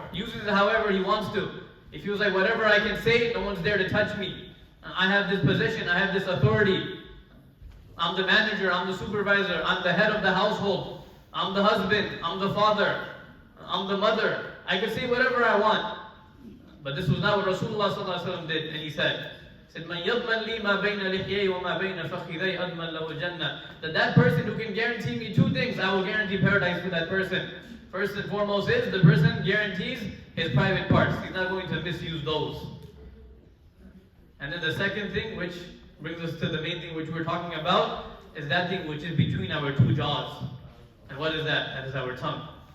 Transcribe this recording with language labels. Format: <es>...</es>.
<en>Uses it however he wants to. He feels like whatever I can say, no one's there to touch me. I have this position, I have this authority. I'm the manager, I'm the supervisor, I'm the head of the household. I'm the husband, I'm the father, I'm the mother. I can say whatever I want. But this was not what Rasulullah ﷺ did. And he said,</en> <ar>مَنْ يَضْمَنْ لِي مَا بَيْنَ لِحْيَيْ وَمَا بَيْنَ فَخِذَيْ أَضْمَنْ لَهُ الْجَنَّةِ.</ar> <en>That person who can guarantee me two things, I will guarantee paradise for that person. First and foremost is, the person guarantees his private parts. He's not going to misuse those. And then the second thing, which brings us to the main thing which we're talking about, is that thing which is between our two jaws. And what is that? That is our tongue.</en>